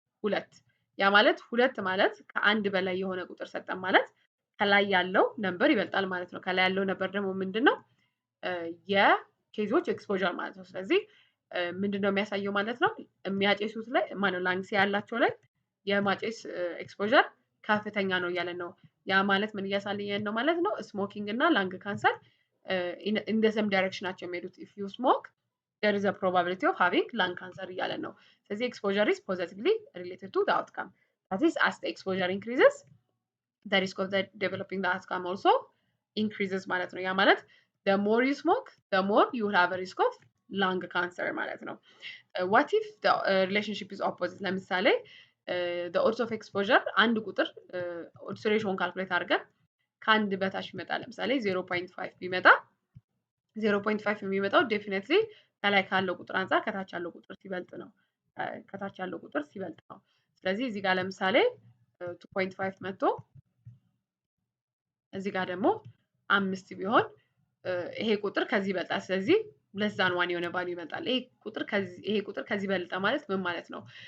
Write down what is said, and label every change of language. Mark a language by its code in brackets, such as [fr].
[am] 2። ያ ማለት 2 ማለት ከአንድ በላይ የሆነ ቁጥር ሰጠን ማለት ከላይ ያለው ነምበር ይበልጣል ማለት ነው። ከላይ ያለው ነምበር ደግሞ ምንድነው? የኬዞች ኤክስፖዠር ማለት ነው። ስለዚህ ምንድነው የሚያሳየው ማለት ነው? የሚያጨሱት ላይ ማነው ላንግስ ያላቸው ላይ የማጨስ ኤክስፖዠር ከፍተኛ ነው እያለ ነው። ያ ማለት ምን እያሳየን ነው ማለት ነው? ስሞኪንግ እና ላንግ ካንሰር [en] in the same direction [am] ናቸው የሚሄዱት። [en] if you smoke there is a probability of having lung cancer [am] እያለ ነው። ስለዚህ [en] exposure is positively related to the outcome. that is as the exposure increases the risk of the developing the outcome also increases [am] ማለት ነው። ያ ማለት [en] the more you smoke the more you will have a risk of lung cancer [am] ማለት ነው። [en] what if the relationship is opposite? [am] ለምሳሌ [en] the odds of exposure [am] አንድ ቁጥር odds ratio ካልኩሌት አድርገን ከአንድ በታች ይመጣል። ለምሳሌ 0.5 ቢመጣ 0.5 የሚመጣው ዴፊኒትሊ ከላይ ካለው ቁጥር አንፃር ከታች ያለው ቁጥር ሲበልጥ ነው። ስለዚህ እዚህ ጋር ለምሳሌ 2.5 መጥቶ እዚህ ጋር ደግሞ 5 ቢሆን ይሄ ቁጥር ከዚህ ይበልጣል። ስለዚህ ለዛን ዋን የሆነ ቫልዩ ይመጣል። ይሄ ቁጥር ከዚህ በልጣ ማለት ምን ማለት ነው?